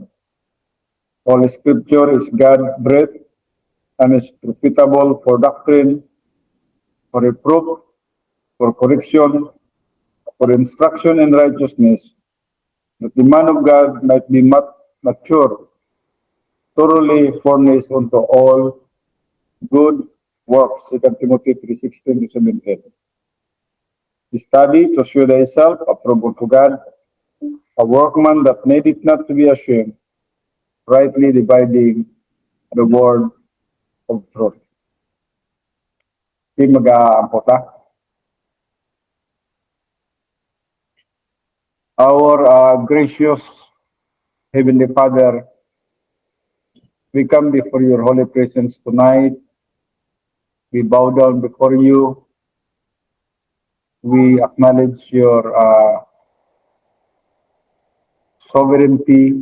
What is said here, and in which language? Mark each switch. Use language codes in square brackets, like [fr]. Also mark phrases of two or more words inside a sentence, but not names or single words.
[en] All Scripture is God-breathed and is profitable for doctrine, for reproof, for correction, for instruction in righteousness, that the man of God might be mature, thoroughly furnished unto all good works. 2 Timothy 3:16-17. Study to show thyself approved unto God, a workman that needeth not to be ashamed, rightly dividing the word of truth. [war] Di mag-aampo ta. [en] Our gracious Heavenly Father, we come before your holy presence tonight. We bow down before you. We acknowledge your sovereignty.